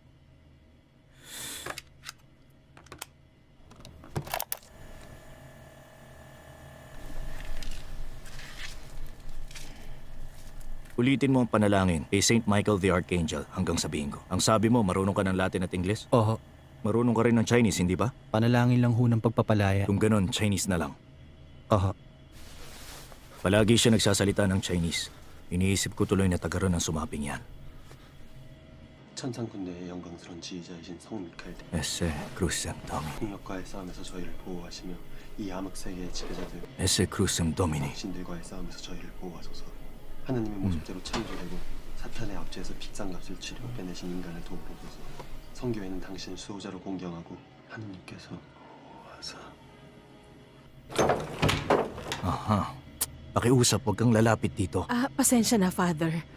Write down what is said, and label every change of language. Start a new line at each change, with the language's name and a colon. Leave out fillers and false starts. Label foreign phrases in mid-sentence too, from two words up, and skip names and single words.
Filipino: Ulitin mo ang panalangin kay Saint Michael the Archangel hanggang sabihin ko. Ang sabi mo, marunong ka ng Latin at Ingles? Oo. Marunong ka rin ng Chinese, hindi ba? Panalangin lang ho ng pagpapalaya. Kung ganon, Chinese na lang. Oo. Palagi siya nagsasalita ng Chinese. Iniisip ko tuloy na taga ron ang sumaping yan.
Korean: 천상군대의 영광스러운 지휘자이신 성 미카엘 대왕,
Latin: Ese Crucem Domini.
Korean: 폭력과의 싸움에서 저희를 보호하시며 이 암흑 세계의 지배자들
Latin: Ese Crucem Domini.
Korean: 신들과의 싸움에서 저희를 보호하소서. 하나님의 모습대로 창조되고 사탄의 압제에서 픽상값을 치르 빼내신 인간을 도우소서. 성교회는 당신을 수호자로 공경하고 하느님께서 보호하사. Aha.
Filipino: Pakiusap, huwag kang lalapit dito. Ah, pasensya na, Father.